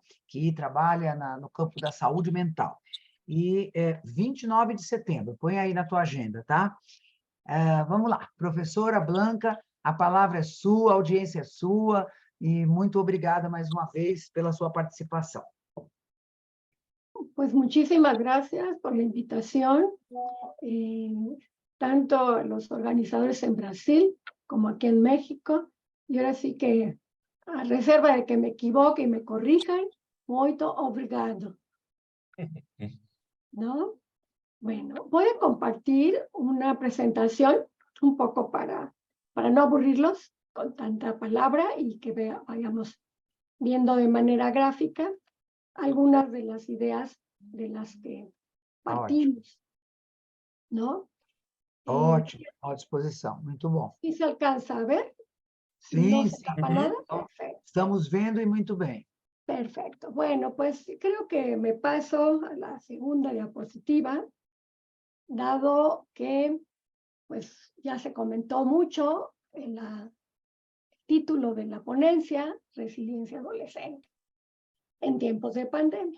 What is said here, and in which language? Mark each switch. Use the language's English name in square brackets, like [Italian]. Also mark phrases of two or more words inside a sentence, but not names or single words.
[Portuguese] Que trabalha no campo da saúde mental. E 29 de setembro, põe aí na tua agenda, tá? Vamos lá, professora Blanca, a palavra é sua, a audiência é sua, e muito obrigada mais uma vez pela sua participação. [Spanish] Pues muchísimas gracias por la invitación, tanto los organizadores en Brasil como aquí en México. Y ahora sí que, a reserva de que me equivoque y me corrijan, [Portuguese] muito obrigado. [Spanish] ¿No? Bueno, voy a compartir una presentación un poco para no aburrirlos con tanta palabra y que vayamos viendo de manera gráfica algunas de las ideas de las que partimos, ¿no? [Portuguese] Ótimo, à disposição, muito bom. [Spanish] ¿Sí se alcanza a ver? [Portuguese] Sim, [Spanish] ¿No se [Portuguese] sim. [Spanish] tapa nada? Perfecto. [Portuguese] Estamos vendo e muito bem. [Spanish] Perfecto. Bueno, pues creo que me paso a la segunda diapositiva, dado que pues ya se comentó mucho en el título de la ponencia, Resiliencia Adolescente en tiempos de pandemia.